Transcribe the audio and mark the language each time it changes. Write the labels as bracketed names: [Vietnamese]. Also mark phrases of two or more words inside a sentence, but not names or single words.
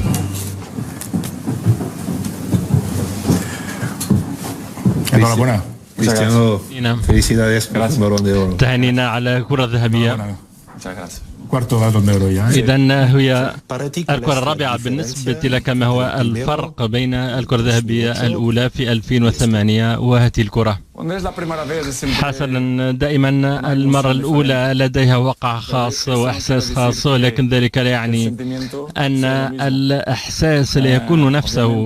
[Spanish] Enhorabuena. Cristiano, felicidades. Balón de Oro. [Arabic] تهانينا على الكرة الذهبية. [Spanish] Cuarto Balón de Oro ya. [Arabic] إذا هي الكرة الرابعة بالنسبة لك. ما هو الفرق بين الكرة الذهبية الأولى في 2008 وهذه الكرة؟ حسنا، دائما المرة الأولى لديها وقع خاص وإحساس خاص، ولكن ذلك لا يعني أن الإحساس لا يكون نفسه.